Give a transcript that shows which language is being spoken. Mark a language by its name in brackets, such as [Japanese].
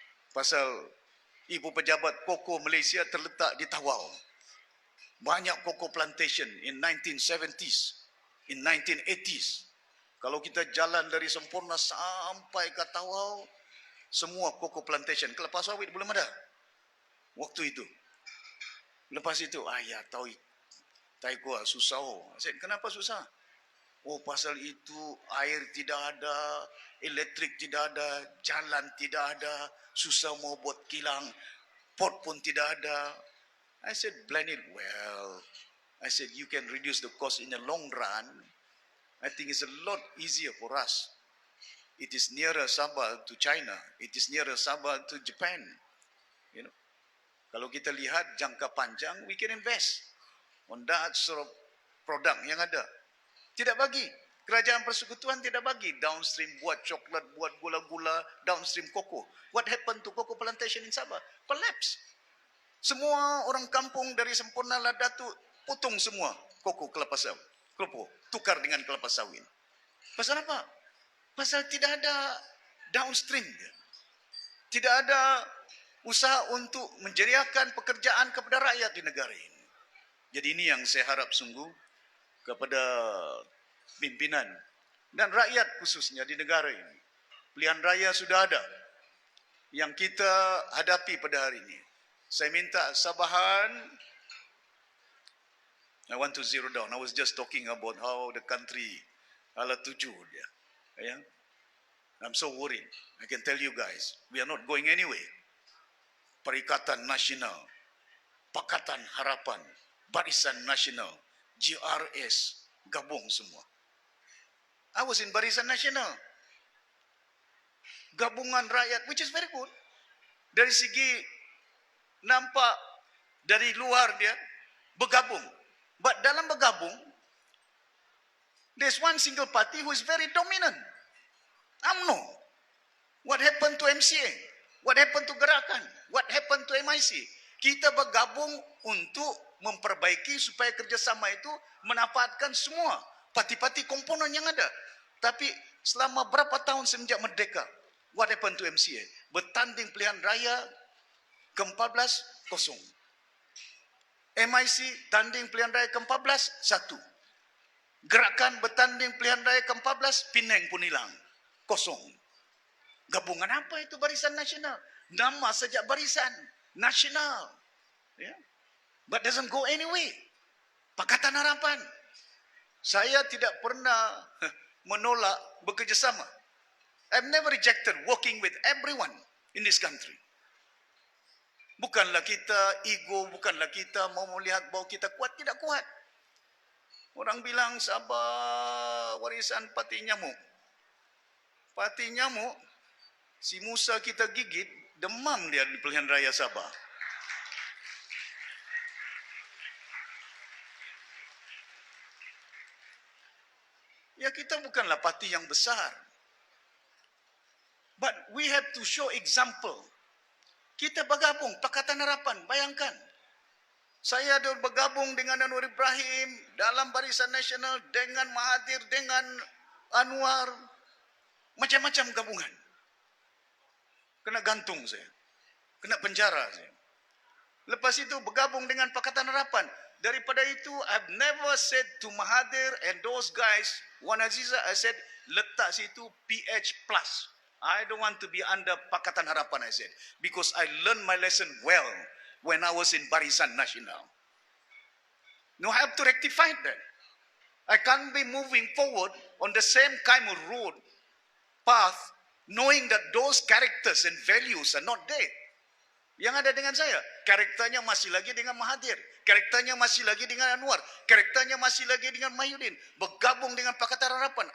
[Malay] Pasal ibu pejabat cocoa Malaysia terletak di Tawau. Banyak [English] cocoa plantation in 1970s, in 1980s. [Malay] Kalau kita jalan dari Sempurna sampai ke Tawau, semua cocoa plantation. Kelapa sawit belum ada waktu itu. Lepas itu, ya tahu, Taiko susah. Saya, kenapa susah? Oh, pasal itu air tidak ada, elektrik tidak ada, jalan tidak ada, susah mau buat kilang, port pun tidak ada. [English] I said, blend it well. I said, you can reduce the cost in the long run. I think it's a lot easier for us. It is nearer Sabah to China. It is nearer Sabah to Japan. You know, [Malay] kalau kita lihat jangka panjang, [English] we can invest on that sort of product [Malay] yang ada. Tidak bagi. Kerajaan Persekutuan tidak bagi. Downstream buat coklat, buat gula-gula, downstream koko. [English] What happened to cocoa plantation in Sabah? Collapse. [Malay] Semua orang kampung dari Sempurna Ladatu potong semua koko kelapa sawit. Kelopo, tukar dengan kelapa sawit. Pasal apa? Pasal tidak ada downstream. Tidak ada usaha untuk menjeriakan pekerjaan kepada rakyat di negara ini. Jadi ini yang saya harap sungguh kepada pimpinan dan rakyat khususnya di negara ini. Pilihan raya sudah ada yang kita hadapi pada hari ini. Saya minta Sabahan, [English] I want to zero down. I was just talking about how the country [Malay] ala tuju dia. [English] Yeah? I'm so worried. I can tell you guys, we are not going anywhere. Perikatan Nasional, Pakatan Harapan, Barisan Nasional, GRS, [Malay] gabung semua. [English] I was in Barisan Nasional. [Malay] Gabungan rakyat, [English] which is very good. [Malay] Dari segi nampak dari luar dia bergabung. [English] But [Malay] dalam bergabung, [English] there's one single party who is very dominant. UMNO. What happened to MCA? What happened to Gerakan? What happened to MIC? [Malay] Kita bergabung untuk memperbaiki supaya kerjasama itu memanfaatkan semua parti-parti komponen yang ada. Tapi selama berapa tahun semenjak merdeka, [English] what happened to MCA? [Malay] Bertanding pilihan raya ke-14, kosong. MIC tanding pilihan raya ke-14, 1. Gerakan bertanding pilihan raya ke-14, Penang pun hilang. Kosong. Gabungan apa itu Barisan Nasional? Nama sejak Barisan Nasional. Yeah. [English] But doesn't go anywhere. Pakatan Harapan. [Malay] Saya tidak pernah menolak bekerjasama. [English] I've never rejected working with everyone in this country. [Malay] Bukanlah kita ego, bukanlah kita mau melihat bahawa kita kuat, tidak kuat. Orang bilang Sabah warisan parti nyamuk. Parti nyamuk, si Musa kita gigit, demam dia di pilihan raya Sabah. Ya kita bukanlah parti yang besar. [English] But we have to show example. [Malay] Kita bergabung, Pakatan Harapan, bayangkan. Saya ada bergabung dengan Anwar Ibrahim dalam Barisan Nasional, dengan Mahathir, dengan Anwar. Macam-macam gabungan. Kena gantung saya. Kena penjara saya. Lepas itu bergabung dengan Pakatan Harapan. Daripada itu, [English] I've never said to Mahathir and those guys, Wan Aziza, I said, [Malay] letak situ PH+. [English] I don't want to be under Pakatan Harapan, I said. Because I learned my lesson well when I was in Barisan Nasional. No, I have to rectify that. I can't be moving forward on the same kind of road, path, knowing that those characters and values are not there. [Malay] Yang ada dengan saya, karakternya masih lagi dengan Mahathir. Karakternya masih lagi dengan Anwar. Karakternya masih lagi dengan Mahyudin. Bergabung dengan Pakatan Harapan.